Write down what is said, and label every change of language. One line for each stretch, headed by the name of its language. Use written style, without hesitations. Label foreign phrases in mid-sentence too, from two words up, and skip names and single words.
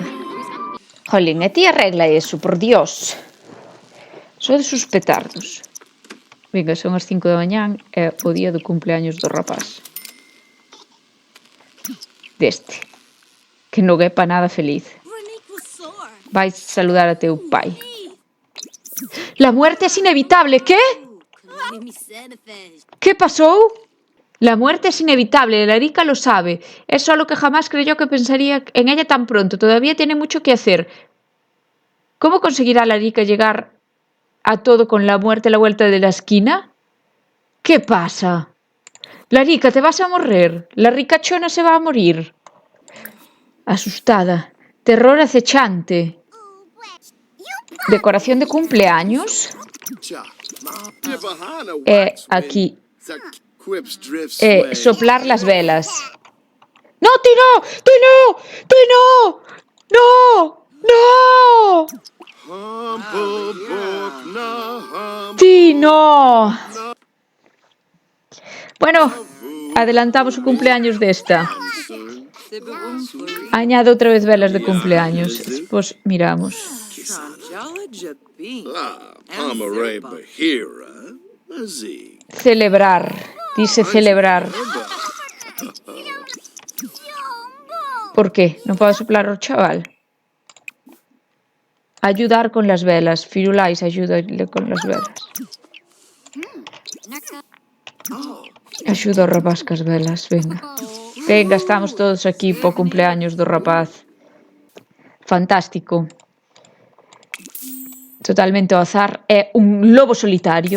Galician: Jolín, e ti arregla eso, por Dios. Sodes os petardos. Venga, son as 5 da mañán e o día do cumpleaños do rapaz. Deste. Que non é pa nada feliz. Vais saludar a teu pai.
Spanish: La muerte es inevitable, ¿qué? ¿Qué pasó? La muerte es inevitable, la Erika lo sabe. Es solo que jamás creyó que pensaría en ella tan pronto. Todavía tiene mucho que hacer. ¿Cómo conseguirá la Erika llegar a todo con la muerte a la vuelta de la esquina? ¿Qué pasa? La Erika, te vas a morir. La ricachona se va a morir. Asustada. Terror acechante. Decoración de cumpleaños. Aquí. Soplar las velas. ¡No, Tino! ¡Tino! ¡Tino! ¡No! ¡No! ¡Tino!
Galician: Bueno, adelantamos o cumpleaños desta. Añado outra vez velas de cumpleaños. Despois miramos. Celebrar.
Spanish: Dice celebrar. ¿Por qué?
Galician: ¿Non podo soplar o chaval?
Spanish: Ayudar con las velas. Firulais, ayúdale con las velas.
Galician: Axuda o rapaz cas velas, venga. Venga, estamos todos aquí po cumpleaños do rapaz. Fantástico. Totalmente ao azar. É un lobo solitario.